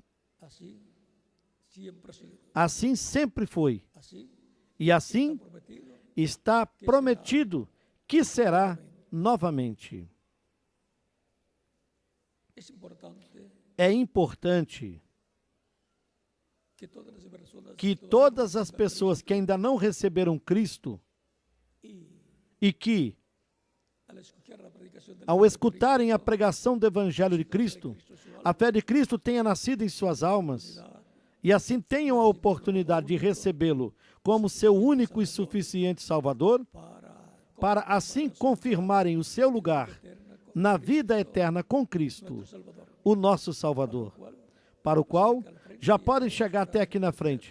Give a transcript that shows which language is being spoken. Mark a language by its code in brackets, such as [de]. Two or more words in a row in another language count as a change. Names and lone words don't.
[es] así siempre ha sido, [pt] Assim sempre foi, [es] así [pt] e assim [es] prometido. [pt] está prometido que será novamente. [es] Es importante [pt] É importante [es] que todas las personas [pt] que todas as pessoas que ainda não receberam Cristo e que, [es] al escuchar la predicación del [pt] ao escutarem a pregação do Evangelho de Cristo, a fé de Cristo tenha nascido em suas almas e assim tenham a oportunidade de recebê-lo como seu único e suficiente Salvador, para assim confirmarem o seu lugar na vida eterna com Cristo, o nosso Salvador, para o qual já podem chegar até aqui na frente.